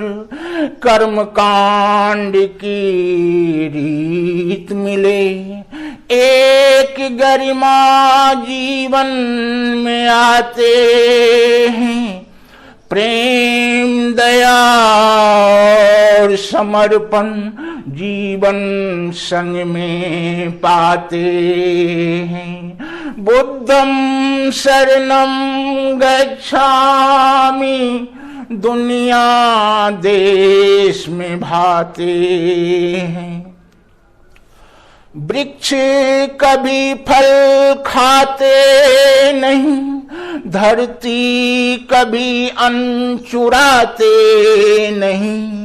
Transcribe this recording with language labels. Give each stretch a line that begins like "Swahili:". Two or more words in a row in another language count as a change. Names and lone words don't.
Hindi: कर्म कांड की रीत मिले एक गरिमा जीवन में आते हैं। प्रेम, दया और समर्पण जीवन संग में पाते हैं।
Pali: बुद्धम शरणम गच्छामि
Hindi: दुनिया देश में भाते हैं। वृक्ष कभी फल खाते नहीं। धरती कभी अन्न चुराते नहीं।